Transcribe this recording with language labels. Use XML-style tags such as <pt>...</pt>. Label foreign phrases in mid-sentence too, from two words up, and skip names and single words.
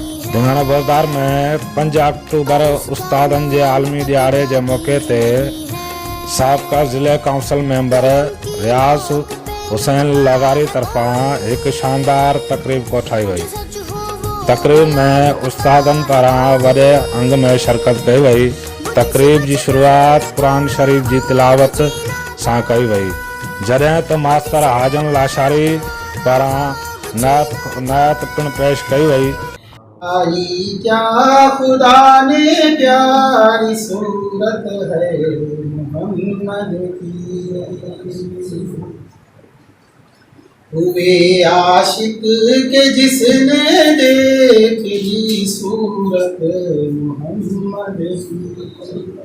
<sd>धिंगाणा बोजदार में 5 अक्टूबर उस्तादन जे आलमी दिहाड़े के मौके ते साबका जिले काउंसिल मेंबर रियाज हुसैन लगारी तरफा एक शानदार तकरीब कोठाई वई। तकरीब में उस्तादन पारां वॾे अंग में शिरकत कई वई। तकरीब की शुरुआत कुरान शरीफ की तिलावत सां कई वई, जॾहिं त मास्टर हाजन लाशारी पारां नात पिण पेश कई वई।</sd> <ur>آئی کیا خدا نے پیاری صورت ہے محمد کی، ہوئے عاشق کے جس نے دیکھ لی صورت محمد کی.</ur>